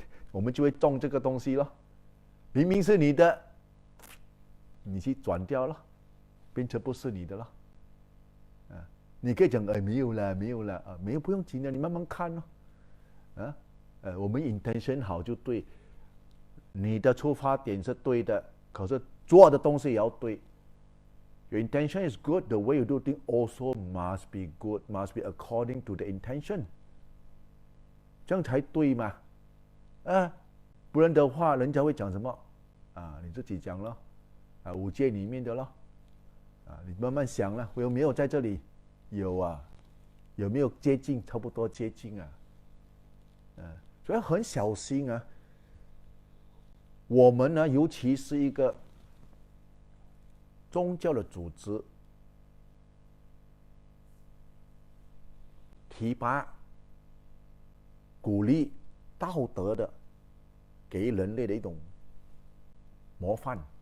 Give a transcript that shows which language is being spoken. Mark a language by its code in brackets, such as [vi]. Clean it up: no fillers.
[zh] 我们就会中这个东西咯。明明是你的，你去转掉了，变成不是你的了。你可以讲没有了，没有了没有不用紧的，你慢慢看咯。我们 intention 好就对，你的出发点是对的，可是做的东西也要对。 [en] Your intention is good, the way you do things also must be good, must be according to the intention， [zh] 这样才对嘛。不然的话，人家会讲什么你自己讲咯，5戒里面的咯你慢慢想了，我有没有在这里？有有没有接近？差不多接近所以很小心我们呢，尤其是一个宗教的组织，提拔、鼓励道德的，给人类的一种模范。